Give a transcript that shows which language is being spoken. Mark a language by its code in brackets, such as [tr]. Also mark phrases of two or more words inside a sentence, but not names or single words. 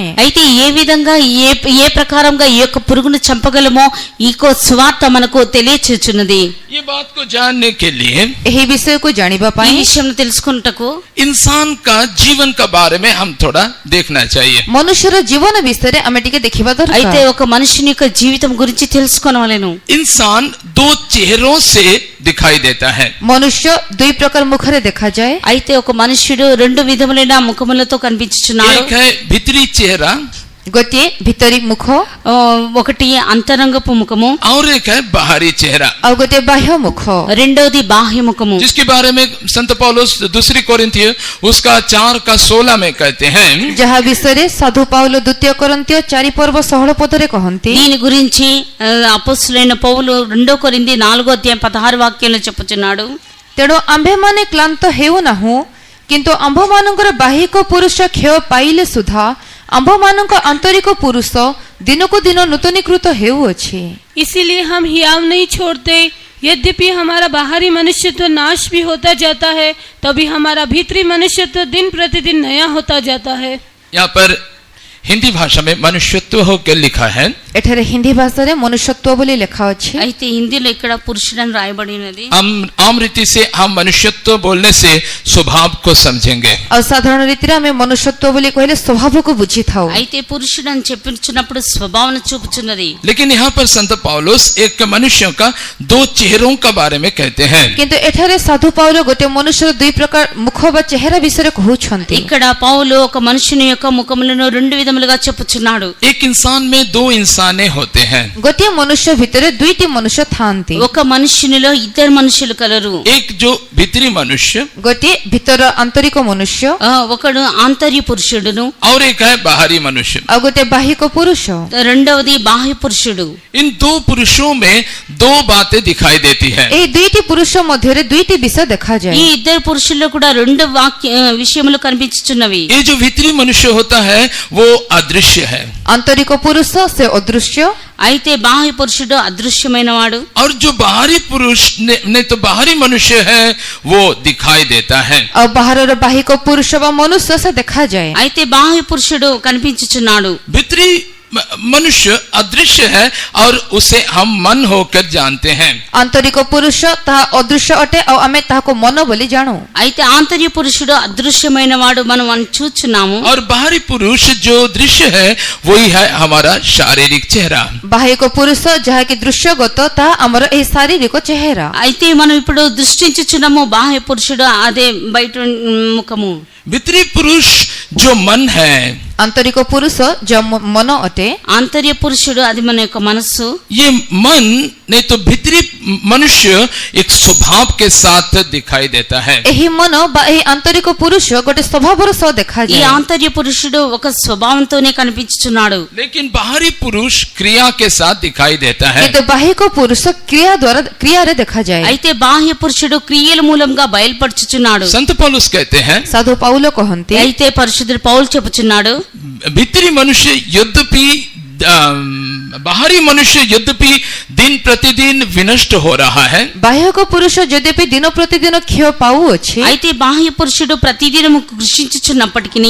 [te] అయితే ఏ విధంగా ఏ ప్రకారంగా ఈ యొక్క పురుగును చంపగలమో ఈ యొక్క సువార్త మనకు తెలియచేస్తున్నది. [hi] ये बात को जानने के लिए [or] ଏହି విషୟକୁ ଜାଣିବା [te] ఈ [or] ପାଇଁ [te] విషయం తెలుసుకుంటకు [hi] इंसान का जीवन का बारे में हम थोड़ा देखना चाहिए. [or] ମନୁଷ୍ୟର ଜୀବନ ବିଷୟରେ ଆମେ ଟିକେ ଦେଖିବା [te] అయితే [or] ଦରକାର. [te] ఒక మనుషుని యొక్క జీవితం గురించి తెలుసుకోవాలను. [hi] इंसान दो चेहरों से दिखाई देता है. [or] ମନୁଷ୍ୟ ଦୁଇ ପ୍ରକାର ମୁଖରେ ଦେଖାଯାଏ. [te] అయితే ఒక మనుష్యుడు రెండు విధములైన ముఖములతో కనిపించుచున్నాడు. [hi] एक है भीतरी चेहरा [or] ଗୋଟିଏ ଭିତରି ମୁଖ [te] ఒకటి అంతరంగపు ముఖము, [hi] और एक है बाहरी चेहरा, [or] ଆଉ ଗୋଟିଏ ବାହ୍ୟ ମୁଖ. [te] రెండవది బాహ్య ముఖము. [hi] जिसके बारे में संत पौलुस दूसरी कोरिन्थिय उसका 4:16 में कहते हैं, [or] ଯାହା ବିଷୟରେ ସାଧୁ ପାଉଲ ଦ୍ୱିତୀୟ କରନ୍ତୀୟ 4 ପର୍ବ 16 ପଦରେ କହନ୍ତି, [te] దీని గురించి అపొస్తలుడైన పౌలు 2 కొరింథీ 4వ అధ్యాయం 16 వాక్యంలో చెప్పుచున్నాడు. [or] ତେଣୁ ଆମ୍ଭେମାନେ କ୍ଳାନ୍ତ ହେଉନାହୁଁ, କିନ୍ତୁ ଆମ୍ଭମାନଙ୍କର ବାହିକ ପୁରୁଷ କ୍ଷୟ ପାଇଲେ ସୁଦ୍ଧା ଆମ୍ଭମାନଙ୍କ ଆନ୍ତରିକ ପୁରୁଷ ଦିନକୁ ଦିନ ନୂତନୀକୃତ ହେଉଅଛି. [hi] इसीलिए हम हियाव नहीं छोड़ते, यद्यपि हमारा बाहरी मनुष्यत्व नाश भी होता जाता है, तभी हमारा भीतरी मनुष्यत्व दिन प्रतिदिन नया होता जाता है. यहाँ पर हिंदी भाषा में मनुष्यत्व होकर लिखा है, [or] ଏଠାରେ ହିନ୍ଦୀ ଭାଷାରେ ମନୁଷ୍ୟତ୍ୱ ବୋଲି ଲେଖା ଅଛି. [te] అయితే హిందీలో ఇక్కడ పురుషుడని రాయబడినది. [hi] आम रीति से हम मनुष्यत्व बोलने से स्वभाव को समझेंगे. [or] ଆଉ ସାଧାରଣ ରୀତିରେ ଆମେ ମନୁଷ୍ୟତ୍ୱ ବୋଲି କହିଲେ ସ୍ୱଭାବକୁ ବୁଝିଥାଉ. [te] అయితే పురుషుడని చెప్పుచున్నప్పుడు స్వభావన చూపుచున్నది. [hi] लेकिन यहाँ पर संत पौलुस एक मनुष्य का दो चेहरों का बारे में कहते हैं. [or] କିନ୍ତୁ ଏଠାରେ ସାଧୁ ପାଉଲ ଗୋଟିଏ ମନୁଷ୍ୟର ଦୁଇ ପ୍ରକାର ମୁଖ ବା ଚେହେରା ବିଷୟରେ କହୁଛନ୍ତି. [te] ఇక్కడ పౌలు ఒక మనుషుని యొక్క ముఖములను రెండు విధములుగా చెప్పుచున్నాడు. [hi] एक इंसान में दो इंसाने होते हैं. [or] ଗୋଟିଏ ମନୁଷ୍ୟ ଭିତରେ ଦୁଇଟି ମନୁଷ୍ୟ ଥାଆନ୍ତି. [te] ఒక మనుషునిలో ఇద్దరు మనుషులు కలరు. [hi] एक जो भीतरी मनुष्य [or] ଗୋଟିଏ ଭିତର ଆନ୍ତରିକ ମନୁଷ୍ୟ, [te] ఒకడు ఆంతర్య పురుషుడును, [hi] और एक है बाहरी मनुष्य. [or] ଆଉ ଗୋଟିଏ ବାହିକ పురుଷ. [te] రెండవది బాహ్య పురుషుడు. [hi] इन दो पुरुषों में दो बातें दिखाई देती है. [or] ଏହି ଦୁଇଟି పురుଷ ମଧ୍ୟରେ ଦୁଇଟି ବିଷୟ ଦେଖାଯାଏ. [te] ఈ ఇద్దరు పురుషుల్లో కూడా రెండు విషయములు కనిపించుచున్నవి. [hi] ये जो भीतरी मनुष्य होता है वो अदृश्य है, [or] ଆନ୍ତରିକ ପୁରୁଷ ସେ ଅଦୃଶ୍ୟ, [te] అయితే బాహ్య పురుషుడు అదృశ్యమైన వాడు. [hi] और जो बाहरी पुरुष ने तो बाहरी मनुष्य है वो दिखाई देता है. [or] ଆଉ ବାହାରର ବାହିକ ପୁରୁଷ ବା ମନୁଷ୍ୟ ସେ ଦେଖାଯାଏ. [te] అయితే బాహ్య పురుషుడు కనిపించుచున్నాడు. [hi] भीतरी मनुष्य अदृश्य है और उसे हम मन होकर जानते हैं. [or] ଆନ୍ତରିକ ପୁରୁଷ ତାହା ଅଦୃଶ୍ୟ ଅଟେ ଆଉ ଆମେ ତାହାକୁ ମନ ବୋଲି ଜାଣୁ. [te] అయితే ఆంతర్య పురుషుడు అదృశ్యమైన వాడు మనం చూచున్నాము. [hi] और बाहरी पुरुष जो दृश्य है वही है हमारा शारीरिक चेहरा. [or] ବାହିକ ପୁରୁଷ ଯାହାକି ଦୃଶ୍ୟଗତ ତାହା ଆମର ଏହି ଶାରୀରିକ ଚେହେରା. [te] అయితే మనం ఇప్పుడు దృష్టించుచున్నాము బాహ్య పురుషుడు అదే బయట ముఖము. [hi] भीतरी पुरुष जो मन है, [or] ଆନ୍ତରିକ ପୁରୁଷ ଯେଉଁ ମନ ଅଟେ, [te] ఆంతర్య పురుషుడు అది మన యొక్క మనస్సు. [hi] ये मन नहीं तो भीतरी मनुष्य एक स्वभाव के साथ दिखाई देता है. [or] ଏହି ମନ ବା ଏହି ଆନ୍ତରିକ ପୁରୁଷ ଗୋଟେ ସ୍ୱଭାବର ସହ [te] ఈ [or] ଦେଖାଯାଏ. [te] ఆంతర్య పురుషుడు ఒక స్వభావంతోనే కనిపించుచున్నాడు. [hi] लेकिन बाहरी पुरुष क्रिया के साथ दिखाई देता है. [or] କିନ୍ତୁ ବାହିକ ପୁରୁଷ କ୍ରିୟାରେ ଦେଖାଯାଏ. [te] అయితే బాహ్య పురుషుడు క్రియల మూలంగా బయలుపరచుచున్నాడు. [hi] संत पौलुस कहते हैं, [or] ସାଧୁ ପାଉଲ କହନ୍ତି, [te] అయితే పరిశుద్ధుడు పౌలు చెప్పుచున్నాడు, [hi] भीतरी मनुष्य यद्यपि बाहरी मनुष्य यद्यपि दिन प्रतिदिन विनष्ट हो रहा है, [or] ବାହ୍ୟକ ପୁରୁଷ ଯଦ୍ୟପି ଦିନ ପ୍ରତିଦିନ କ୍ଷୟ ପାଉଅଛି, [te] అయితే బాహ్య పురుషుడు ప్రతిదినము కృషించుచున్నప్పటికీ